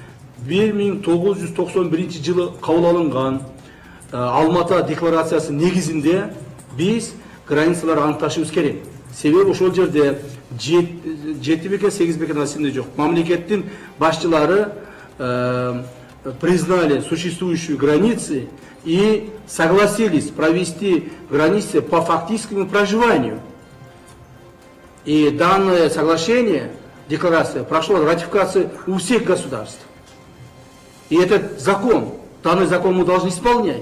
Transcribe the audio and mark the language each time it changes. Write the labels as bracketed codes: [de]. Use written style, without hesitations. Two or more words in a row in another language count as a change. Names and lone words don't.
[ky] 1991 жылы кабыл алынган Алмата декларациясы негизинде биз границаларды аныкташыбыз керек. Себеби ошол жерде 7 бекен, 8 бекен эсимде жок. [ru] Мамлекеттин башчылары признали существующие границы и согласились провести границы по фактическому проживанию. И данное соглашение, декларация, прошло ратификацию у всех государств. И этот закон, данный закон мы должны исполнять.